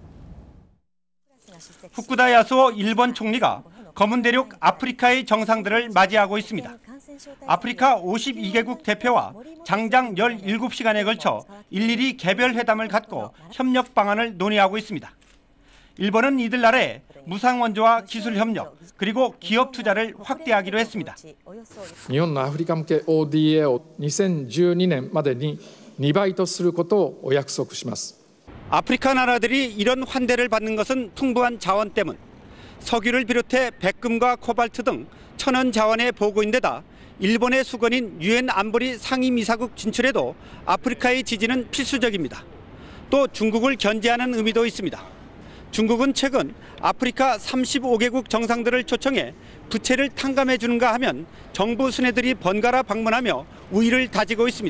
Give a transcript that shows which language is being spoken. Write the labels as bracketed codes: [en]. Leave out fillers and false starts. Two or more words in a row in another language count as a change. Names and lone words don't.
[ko] 후쿠다 야수오 일본 총리가 검은 대륙 아프리카의 정상들을 맞이하고 있습니다. 아프리카 52개국 대표와 장장 17시간에 걸쳐 일일이 개별 회담을 갖고 협력 방안을 논의하고 있습니다. 일본은 이들 나라에 무상원조와 기술 협력 그리고 기업 투자를 확대하기로 했습니다. [ja] 日本のアフリカ向け ODA を2012年までに2倍とすることをお約束します. [ko] 아프리카 나라들이 이런 환대를 받는 것은 풍부한 자원 때문. 석유를 비롯해 백금과 코발트 등 천연 자원의 보고인데다 일본의 수건인 유엔 안보리 상임이사국 진출에도 아프리카의 지지는 필수적입니다. 또 중국을 견제하는 의미도 있습니다. 중국은 최근 아프리카 35개국 정상들을 초청해 부채를 탕감해 주는가 하면 정부 수뇌들이 번갈아 방문하며 우위를 다지고 있습니다.